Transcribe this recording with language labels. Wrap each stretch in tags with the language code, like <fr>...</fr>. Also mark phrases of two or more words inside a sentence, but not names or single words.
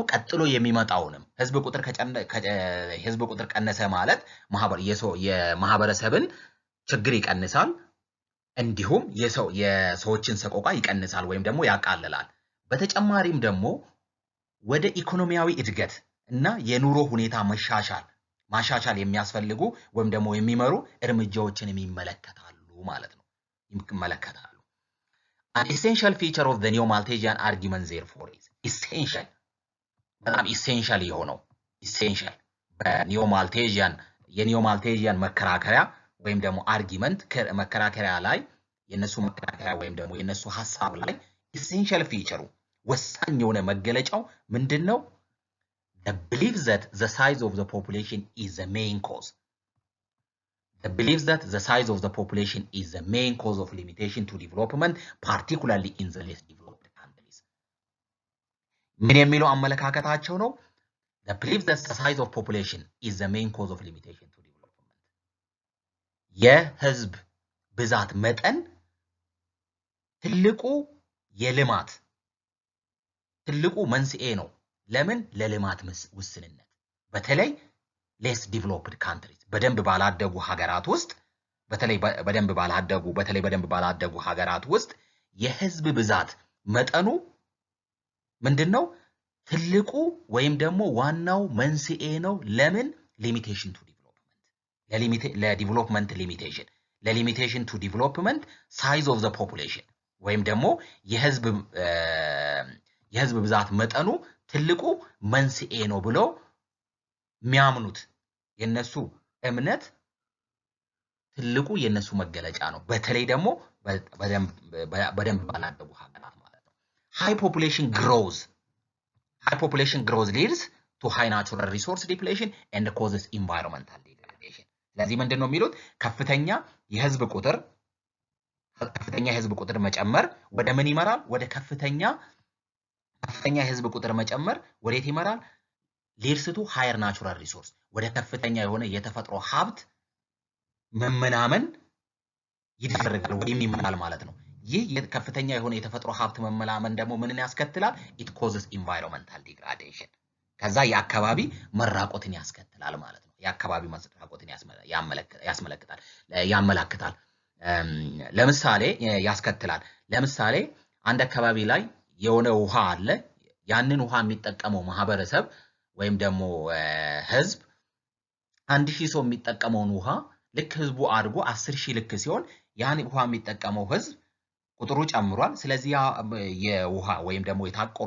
<am>ቀጥሎ የሚመጣውንም ህዝብ ቁጥር ቀነሰ ማለት የማህበረሰብን ችግር ይቀንሳል፣ እንዲሁም የሰዎችን ሰቆቃ ይቀንሳል ወይም ደግሞ ያቃልላል። በተጨማሪም ደግሞ ወደ ኢኮኖሚያዊ እድገት እና የኑሮ ሁኔታ ማሻሻል የሚያስፈልጉ ወይም ደግሞ የሚመሩ እርምጃዎችን ይመለከታሉ ማለት ነው። ይመለከታሉ።</am> <en>An essential feature of the Neo-Malthusian argument therefore is essential</en> <am>በጣም essential የሆነው essential የኒዮ-ማልቴዥያን መከራከሪያ ወይም ደግሞ argument መከራከሪያ ላይ የነሱ መከራከሪያ ወይም ደግሞ የነሱ ሐሳብ ላይ</am> <en>essential feature</en> <am>ወሳኝ የሆነ መገለጫው ምንድነው?</am> <en>The belief that the size of the population is the main cause. The belief that the size of the population is the main cause of limitation to development, particularly in the less developed countries.</en> <am>ምን የሚለው አመለካከታቸው ነው?</am> <en>The belief that the size of population is the main cause of limitation to development.</en> <am>የህዝብ ብዛት መጠን ትልቁ መንስኤ ነው። ለምን? ለልማት ውስንነት። በተለይ</am> <en>less developed countries</en> <am>በደንብ ባላደጉ ሀገራት ውስጥ የህዝብ ብዛት መጠኑ ምንድነው? ትልቁ ወይም ደግሞ ዋናው መንስኤ ነው። ለምን?</am> <en>limitation to development</en> <am>ለዲቨሎፕመንት</am> <en>to development size of the population</en> <am>ወይም ደግሞ የህዝብ ብዛት መጠኑ ትልቁ መንስኤ ነው ብሎ የሚያምኑት የነሱ እምነት ትልቁ የነሱ መገለጫ ነው በተለይ ደግሞ በደንብ ባላደጉ ሀገራት ማለት ነው high</am> <en>population growth leads to high natural resource depletion and causes environmental degradation</en> <am>ስለዚህ ምንድነው የሚሉት ከፍተኛ የህዝብ ቁጥር መጨመር ወደ ምን ይመራል ወደ ከፍተኛ የህዝብ ቁጥር መጨመር ወዴት ይመራል</am> <en>leads to higher natural resource</en> <am>ወደ ከፍተኛ የሆነ የተፈጥሮ ሀብት መመናመን ይደረጋል ወይም ይመራል ማለት ነው ይህ ከፍተኛ የሆነ የተፈጥሮ ሀብት መመናመን ደግሞ ምንን ያስከትላል</am> <en>it causes environmental degradation</en> <am>ከዛ የአካባቢ መራቆትን ያስከትላል ማለት ነው የአካባቢ መራቆትን ያመለክታል ለምሳሌ ያስከትላል ለምሳሌ አንድ አካባቢ ላይ የሆነ ውሃ አለ ያንን ውሃ የሚጠቀመው ማህበረሰብ ወይም ደግሞ ህዝብ 1000 ሰው የሚጠቀመውን ውሃ ልክ ህዝቡ አድርጎ 10000 ልክ ሲሆን ያን ውሃ የሚጠቀመው ህዝብ ቁጥሩ ጨምሯል ስለዚህ የውሃ ወይም ደግሞ የታቆረው</am>